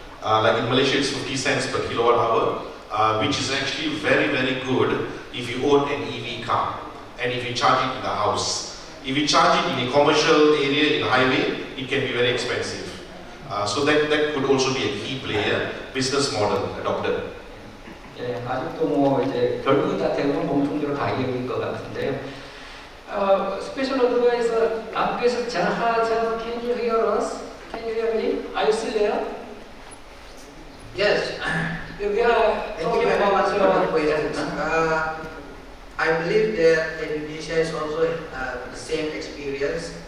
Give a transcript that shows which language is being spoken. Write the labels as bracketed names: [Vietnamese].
[English] Like in Malaysia, it's 50 cents per kilowatt hour, which is actually very, very good if you own an EV car and if you charge it in the house. If you charge it in a commercial area, in a highway, it can be very expensive. So that could also be a key player, business model adopted. [Korean] 예, 아직도 뭐 이제 결국은 다 대부분 공통적으로 가격인 것 같은데요. 스페셜 어드바이저 앞에서 자하자, [English] can you hear us? Can you hear me? Are you still there? Yes. We are Thank you talking very much for about the questions. I believe that Indonesia is also the same experience.